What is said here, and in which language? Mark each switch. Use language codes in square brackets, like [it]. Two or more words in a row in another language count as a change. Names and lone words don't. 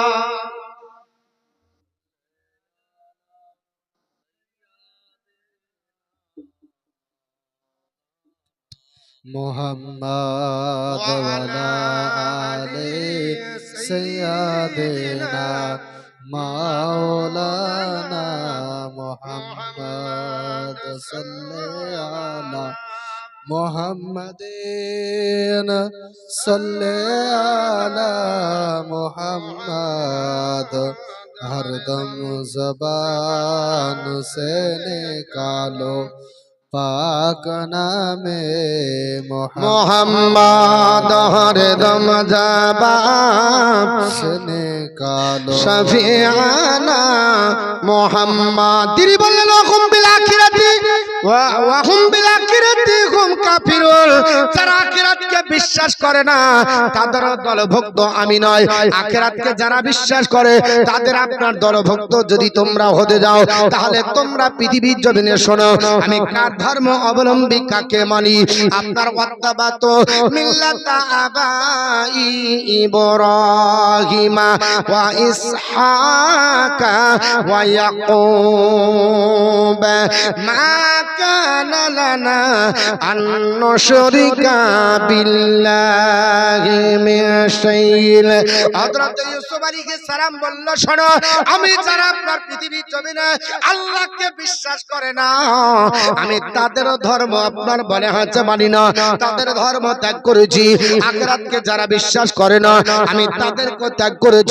[ar] محمد وعلى آل سيدنا مولانا محمد صلی علی محمد صلی علی [ur] محمد ہر دم زبان سے نکالو پاک نام محمد محمد ہر دم زبان سے نکالو শফিআনা মোহাম্মদ। [bn] তিনি বললেন [ar] وهم بالآخرة وهم بالآخرة هم كافرون. [bn] যারা আখিরাতকে বিশ্বাস করে না তাদের দলভুক্ত আমি নয়। আখিরাতকে যারা বিশ্বাস করে তাদের আপনার দলভুক্ত যদি তোমরা হতে যাও তাহলে তোমরা পৃথিবীর জমিনে শোনো আমি কার ধর্ম অবলম্বী কাকে মানি। [ar] আপনার واتبعت ملة آبائي إبراهيم وإسحاق ويعقوب ما كان لنا أن نشرك بالله من شيء. [bn] হযরত ইউসুফ আলাইহিস সালাম বলল শোনো আমি যারা আপনার পৃথিবীর জমিনে আল্লাহকে বিশ্বাস করে না আমি তাদের ধর্ম আপনার বলে হচ্ছে মানি না, তাদের ধর্ম ত্যাগ করেছি। আখিরাতকে যারা বিশ্বাস করে না আমি তাদেরকে ত্যাগ করেছি।